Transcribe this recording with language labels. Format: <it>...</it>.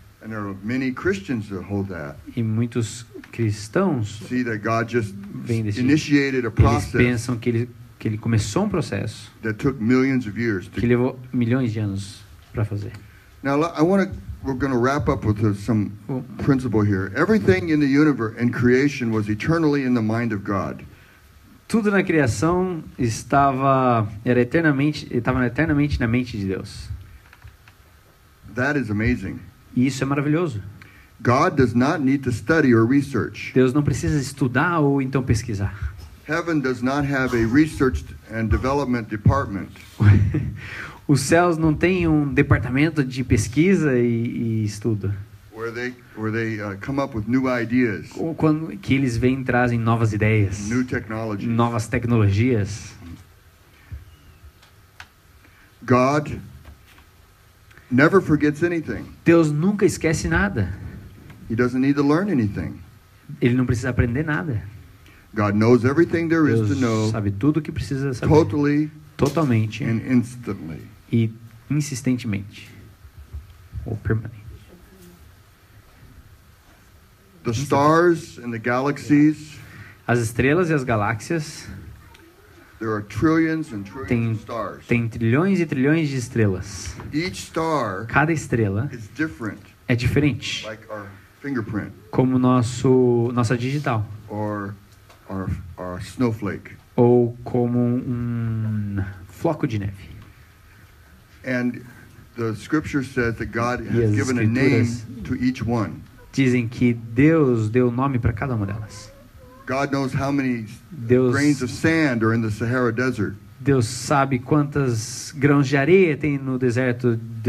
<en>and there are many Christians that hold that,</en> <pt>e muitos cristãos,</pt> <en>see that God just</en> <pt>Vem desse-</pt> <en>initiated a</en> <pt>eles</pt> <en>process</en> <pt>pensam que ele começou um processo</pt> <en>that took millions of years</en> <pt>que</pt> <en>to.</en> <pt>levou milhões de anos para fazer.</pt> <en>Now we're going to wrap up with some</en> <pt>Bom,</pt> <en>principle here. Everything in the universe and creation was eternally in the mind of God.</en> <pt>tudo na criação estava eternamente na mente de Deus.</pt> <en>That is amazing.</en> <pt>E isso é maravilhoso.</pt> <en>God does not need to study or research.</en> <pt>Deus não precisa estudar ou então pesquisar.</pt> <en>Heaven does not have a research and development department.</en> <pt>Os céus não têm um departamento de pesquisa e estudo.</pt> <en>Where they come up with new ideas,</en> <pt>Que eles vêm e trazem novas ideias,</pt> <en>new technologies.</en> <pt>novas tecnologias.</pt> <en>God never forgets anything.</en> <pt>Deus nunca esquece nada.</pt> <en>He doesn't need to learn anything.</en> <pt>Ele não precisa aprender nada.</pt> <en>God knows everything there is to</en> <pt>Deus</pt> <en>know,</en> <pt>sabe tudo o que precisa saber.</pt> <en>totally</en> <pt>Totalmente</pt> <en>and instantly.</en> <pt>e insistentemente. Ou permanente.</pt> <en>The stars and the galaxies,</en> <pt>As estrelas e as galáxias</pt> <en>there are trillions and trillions</en> <pt>Tem-</pt> <en>of stars.</en> <pt>têm trilhões e trilhões de estrelas.</pt> <en>Each star</en> <pt>Cada estrela</pt> <en>is different,</en> <pt>é diferente,</pt> <en>like our fingerprint</en> <pt>como nossa digital,</pt> <en>or our snowflake.</en> <pt>ou como um floco de neve.</pt> <en>And the scripture says that God</en> <pt>E</pt> <en>has</en> <pt>as</pt> <en>given a name</en> <pt>escrituras-</pt> <en>to each one.</en> <pt>Dizem que Deus deu nome para cada uma delas.</pt> <en>God knows how many</en> <pt>Deus,</pt> <en>grains of sand are in the Sahara Desert.</en> <pt>Deus sabe quantos grãos de areia tem no deserto</pt>